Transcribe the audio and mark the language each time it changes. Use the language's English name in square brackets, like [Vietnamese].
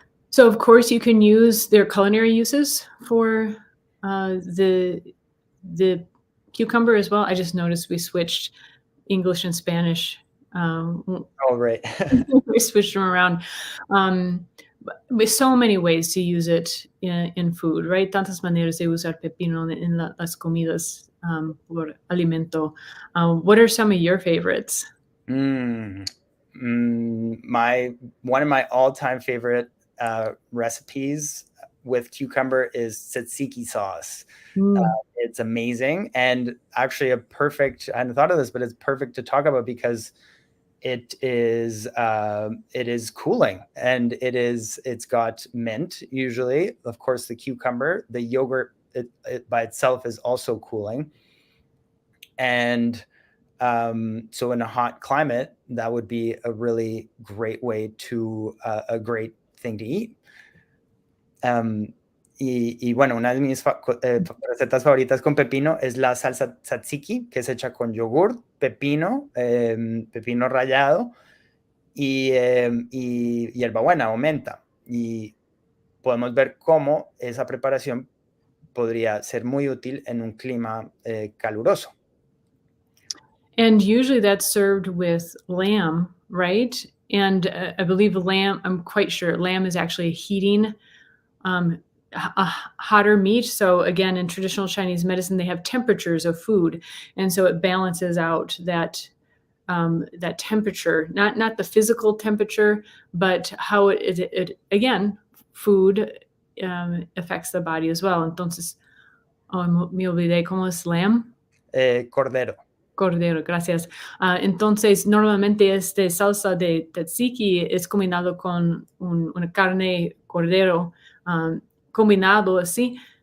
[English] So of course you can use their culinary uses for the cucumber as well. I just noticed we switched English and Spanish. Oh, right. We switched them around. With so many ways to use it in food, right? [Spanish] Tantas maneras de usar pepino en las comidas por alimento. [English] What are some of your favorites? One of my all-time favorite recipes with cucumber is tzatziki sauce. It's amazing, and actually I hadn't thought of this, but it's perfect to talk about because it is cooling, and it's got mint usually, of course, the cucumber, the yogurt it by itself is also cooling, and so in a hot climate that would be a really great way to a great thing to eat. [Spanish] Y bueno, una de mis recetas favoritas con pepino es la salsa tzatziki, que es hecha con yogur, pepino, pepino rallado y hierbabuena o menta. Y podemos ver cómo esa preparación podría ser muy útil en un clima caluroso. [English] And usually that's served with lamb, right? And I believe I'm quite sure lamb is actually heating a hotter meat. So again, in traditional Chinese medicine, they have temperatures of food, and so it balances out that temperature, not the physical temperature, but how it again, food affects the body as well. [Spanish] Entonces, me olvidé cómo es lamb. Cordero. Cordero, gracias. Entonces, normalmente salsa de tzatziki es combinado con una carne cordero, combinado así.